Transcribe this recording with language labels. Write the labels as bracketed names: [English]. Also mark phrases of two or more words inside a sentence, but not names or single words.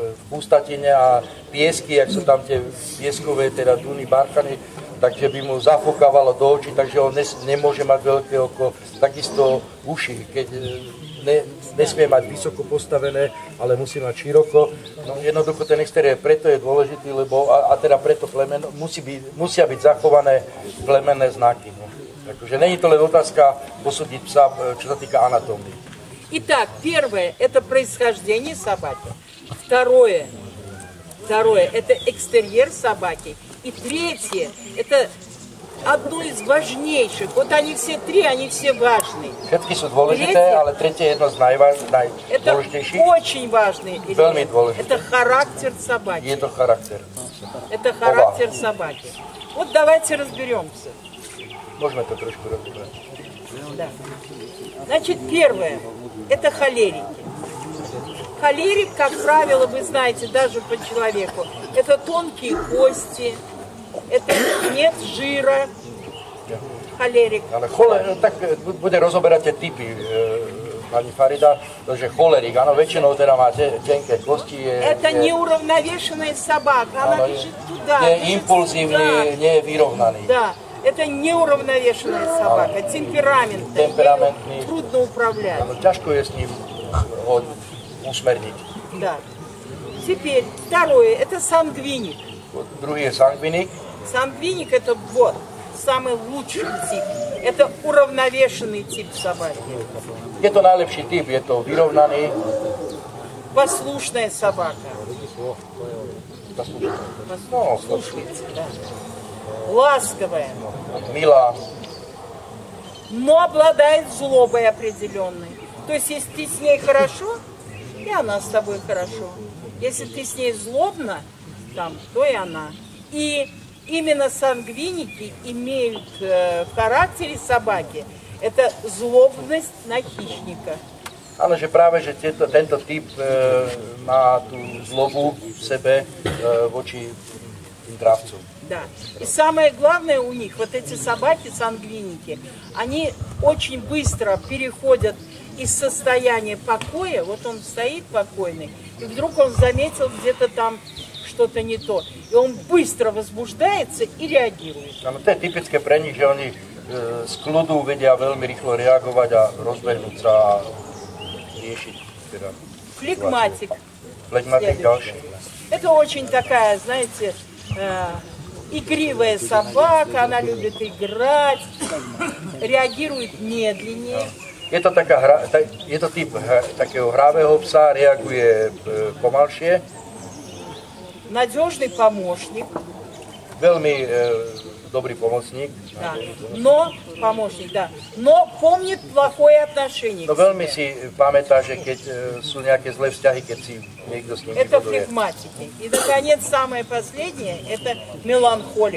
[Slovak] pustatine a piesky, jak sú tam tie pieskové, teda duny, barchany, takže by mu zafokávalo do očí, takže on nemôže mať veľké oko, takisto uši, keď nesmie mať vysoko postavené, ale musí mať široko. No, jednoducho ten exteriér preto je dôležitý, lebo a teda preto musia byť zachované plemenné znaky. No. Takže není to len otázka posúdiť psa, čo sa týka anatómie. [Russian] Итак, первое – это происхождение собаки. Второе – это экстерьер собаки. И третье – это одно из важнейших. Вот они все три, они все важные. [Slovak] Všetky sú dôležité, ale tretie je jedno z najdôležitejších. [Russian] Это очень важный элемент. Это характер собаки. [Slovak] Je to charakter. [Russian] Это характер собаки. Вот давайте разберемся. [Slovak] Môžeme to trošku rozbrať. [Russian] Да. Значит, первое – это холерики. Холерик, как правило, вы знаете, даже по человеку, это тонкие кости, это нет жира. Холерик. [Slovak] Ale tak bude rozoberať tie typy pani Farida, že cholerik, áno, väčšinou teda má tenké kosti. [Russian] Это неуравновешенная собака, она бежит туда. Не импульсивный, не vyrovnaný. Да. Это неуравновешенная собака, темпераментная, трудно управлять. [Slovak] Тяжко je s ním usmerniť. [Russian] Да. Теперь второе, это сангвиник. [Slovak] Druhý je sangvinik. [Russian] Сангвиник это вот самый лучший тип. Это уравновешенный тип собаки. [Slovak] Je to najlepší typ, je to vyrovnaný. [Russian] Послушная собака. Послушница, да. Ласковая. Мила. Но обладает злобой определенной. То есть, если ты с ней хорошо, и она с тобой хорошо. Если ты с ней злобно, там, то и она. И именно сангвиники имеют в характере собаки это злобность на хищника. [Slovak] Áno, že práve, že tento typ má tú zlobu v sebe voči tým dravcom. [Russian] Да. И самое главное у них, вот эти собаки, сангвиники, они очень быстро переходят из состояния покоя, вот он стоит покойный, и вдруг он заметил где-то там что-то не то. И он быстро возбуждается и реагирует. [Slovak] Áno, to je typické pre nich, že oni z kľudu vedia veľmi rýchlo reagovať a rozbehnúť sa a riešiť. Teda, [Russian] флегматик. [Slovak] Флегматик ďalší. [Russian] Это очень такая, знаете, игривая собака, она любит играть, реагирует медленнее. [Slovak] Je to typ takého hravého psa, reaguje pomalšie. [Russian] Надежный помощник. [Slovak] Veľmi dobrý pomocník. [Russian] Да. Но помощник, да. Но помнит плохое отношение. [Slovak] No veľmi si pamätá, že keď sú nejaké zlé vzťahy, keď si niekto s ním [Russian] Это [Slovak] vybuduje. [Russian] флегматики. И, наконец, самое последнее, это меланхолик.